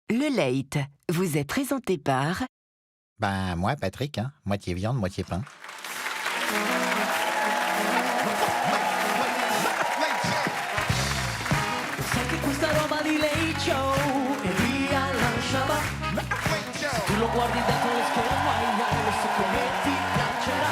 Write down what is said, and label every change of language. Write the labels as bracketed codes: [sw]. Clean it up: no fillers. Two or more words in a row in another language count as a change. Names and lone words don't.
[fr] Le Late vous est présenté par... Ben, moi, Patrick, hein, moitié viande, moitié pain. [it] Sai che questa roba di Late Show e via lasciala. Tu lo guardi dentro lo schermo, ai lo so come ti piacerà.